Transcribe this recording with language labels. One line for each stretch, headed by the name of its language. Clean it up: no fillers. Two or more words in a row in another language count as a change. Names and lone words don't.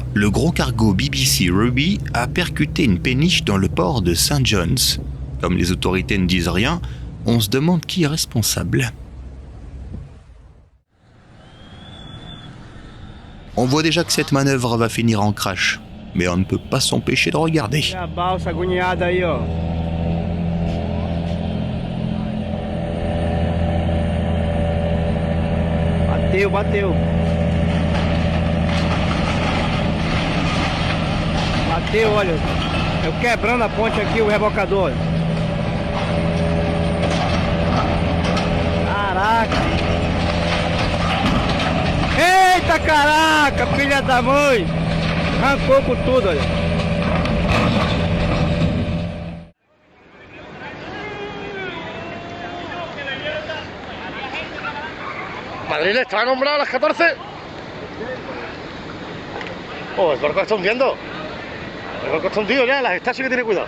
French: le gros cargo BBC Ruby a percuté une péniche dans le port de St. John's. Comme les autorités ne disent rien, on se demande qui est responsable. On voit déjà que cette manœuvre va finir en crash, mais on ne peut pas s'empêcher de regarder.
Portuguese: A balsa agoniada aí, ó. Bateu, bateu. Bateu, olha. Eu quebrando a ponte aqui, o rebocador. Caraca. Eita, caraca, filha da mãe. Arrancou com tudo, olha.
Spanish: Madrid está nombrado a las 14. Oh, el barco está hundiendo. El barco está hundido ya, las está, sí que tiene cuidado.